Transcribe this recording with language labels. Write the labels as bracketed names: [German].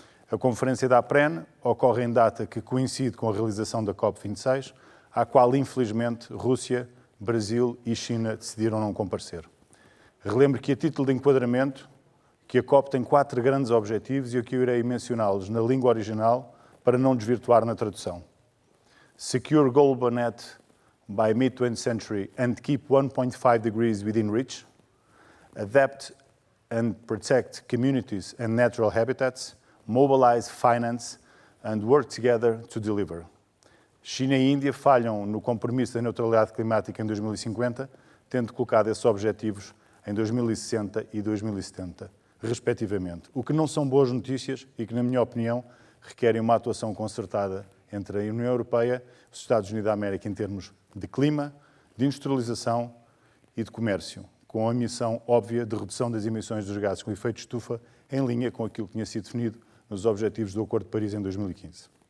[Portuguese] A conferência da APREN ocorre em data que coincide com a realização da COP26, à qual infelizmente Rússia, Brasil e China decidiram não comparecer. Relembro que a título de enquadramento, que a COP tem 4 grandes objetivos e aqui eu irei mencioná-los na língua original para não desvirtuar na tradução. [English] Secure global net by mid-20th century and keep 1.5 degrees within reach, adapt and protect communities and natural habitats, mobilize finance and work together to deliver. [Portuguese] China e Índia falham no compromisso da neutralidade climática em 2050, tendo colocado esses objetivos em 2060 e 2070, respectivamente, o que não são boas notícias e que, na minha opinião, requerem uma atuação concertada entre a União Europeia e os Estados Unidos da América em termos de clima, de industrialização e de comércio, com a missão óbvia de redução das emissões dos gases com efeito de estufa em linha com aquilo que tinha sido definido nos Objetivos do Acordo de Paris em 2015.